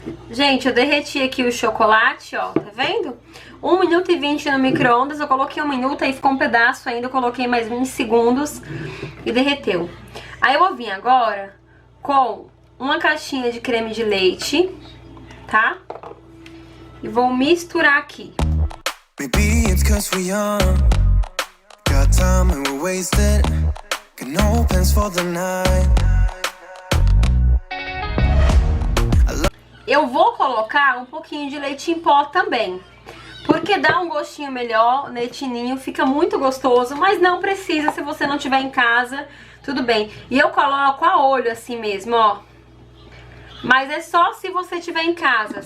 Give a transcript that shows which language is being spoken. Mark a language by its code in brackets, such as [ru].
[pt] Gente, eu derreti aqui o chocolate, ó, tá vendo? 1 minuto e 20 no micro-ondas, eu coloquei 1 minuto, aí ficou um pedaço ainda, eu coloquei mais 20 segundos e derreteu. Aí eu vou vir agora com uma caixinha de creme de leite, tá? E vou misturar aqui. [en] Maybe it's 'cause we're young, got time and we're wasted, got no plans for the night. [pt] Eu vou colocar um pouquinho de leite em pó também, porque dá um gostinho melhor, o leitinho fica muito gostoso, mas não precisa se você não tiver em casa, tudo bem. E eu coloco a olho assim mesmo, ó. Mas é só se você tiver em casa.